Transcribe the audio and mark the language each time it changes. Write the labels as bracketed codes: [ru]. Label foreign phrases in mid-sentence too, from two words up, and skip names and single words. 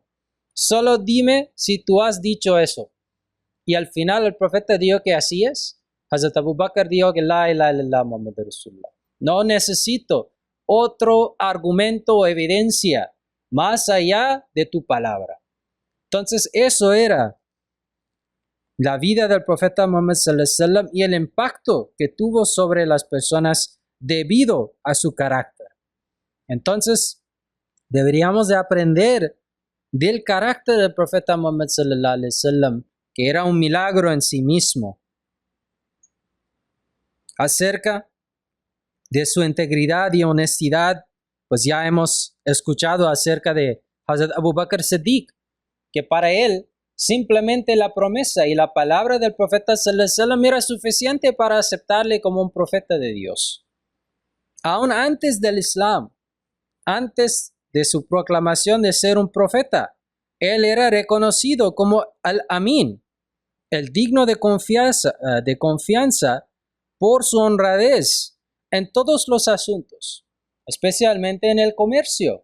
[es] Solo dime si tú has dicho eso. Y al final el profeta dijo que así es. Hazrat Abu Bakr dijo que [ar] لا إله إلا الله محمد رسول الله. [es] No necesito otro argumento o evidencia más allá de tu palabra. Entonces eso era la vida del profeta Muhammad [ar] صلى الله عليه وسلم [es] y el impacto que tuvo sobre las personas debido a su carácter. Entonces deberíamos de aprender del carácter del profeta Muhammad [ar] صلى الله عليه وسلم, [es] que era un milagro en sí mismo, Acerca de su integridad y honestidad, pues ya hemos escuchado acerca de Hazrat Abu Bakr Siddiq, que para él simplemente la promesa y la palabra del profeta [ar] صلى الله عليه وسلم [es] era suficiente para aceptarle como un profeta de Dios. Aún antes del Islam, antes de su proclamación de ser un profeta, él era reconocido como al-Amin, el digno de confianza por su honradez en todos los asuntos, especialmente en el comercio.